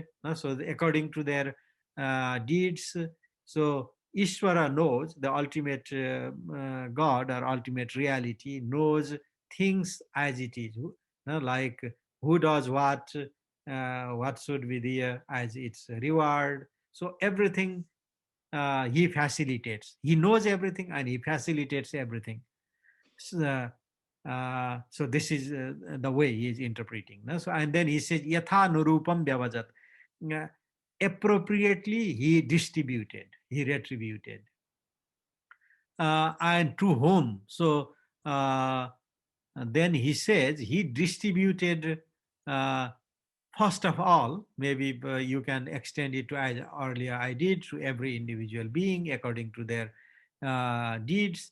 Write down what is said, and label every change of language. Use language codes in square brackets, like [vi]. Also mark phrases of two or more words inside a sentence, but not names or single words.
[en] So according to their deeds. So Ishvara knows, the ultimate God or ultimate reality knows things as it is, like who does what should be there as its reward. So everything he facilitates. He knows everything and he facilitates everything. So, so this is the way he is interpreting. So, and then he says, [sa] Yatha nurupam vyavajat. [en] Appropriately he distributed, he retributed. And to whom? So then he says he distributed, first of all, maybe you can extend it to, as earlier I did, to every individual being according to their deeds.